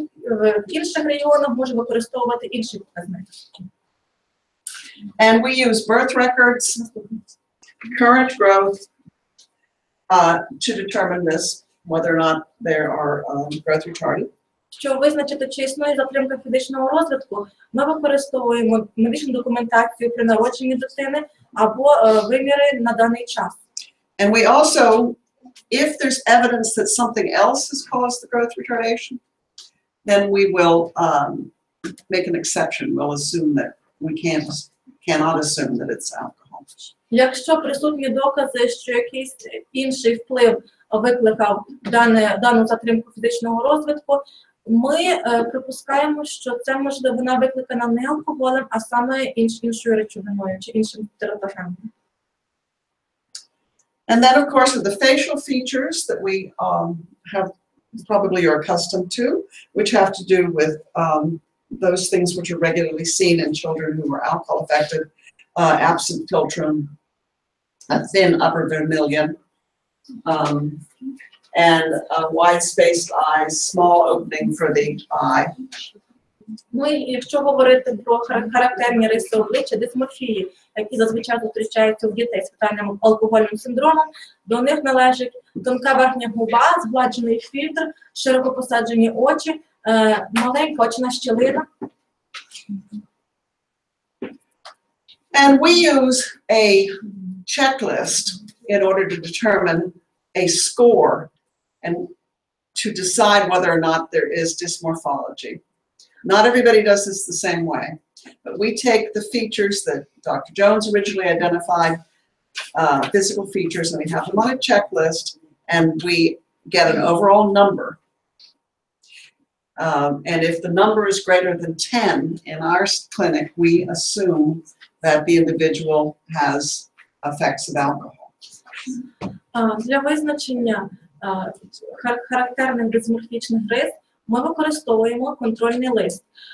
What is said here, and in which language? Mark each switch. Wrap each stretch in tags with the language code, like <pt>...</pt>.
<uk>В інших регіонах може використовувати інші показники.</uk> <en>And we use birth records, current growth, to determine this, whether or not there are growth retarded.</en> <uk>Щоб визначити, чи існує затримка фізичного розвитку, ми використовуємо медичну документацію при народженні дитини або виміри на даний час.</uk> <en>And we also, if there's evidence that something else has caused the growth retardation, then we will make an exception. We'll assume that we cannot assume that it's alcohol.</en> <uk>Якщо присутні докази, що якийсь інший вплив викликав дану затримку фізичного розвитку, ми припускаємо, що це, можливо, вона викликана не алкоголем, а саме іншою речовиною чи іншим тератогеном.</uk> <en>And then, of course, with the facial features that we have, probably you're accustomed to, which have to do with those things which are regularly seen in children who are alcohol affected, absent philtrum, a thin upper vermilion, and wide-spaced eyes, small opening for the eye.</en> <uk>Ну і якщо говорити про характерні риси обличчя, дисморфії, які зазвичай зустрічаються у дітей з фетальним алкогольним синдромом, до них належить тонка верхня губа, згладжений фільтр, широко посаджені очі, маленька очна щілина.</uk> <en>And we use a checklist in order to determine a score and to decide whether or not there is dysmorphology. Not everybody does this the same way, but we take the features that Dr. Jones originally identified, physical features, and we have them on a checklist, and we get an overall number. And if the number is greater than 10 in our clinic, we assume that the individual has effects of alcohol.</en> <uk>Для визначення характерних дисморфічних рис ми використовуємо контрольний лист.</uk>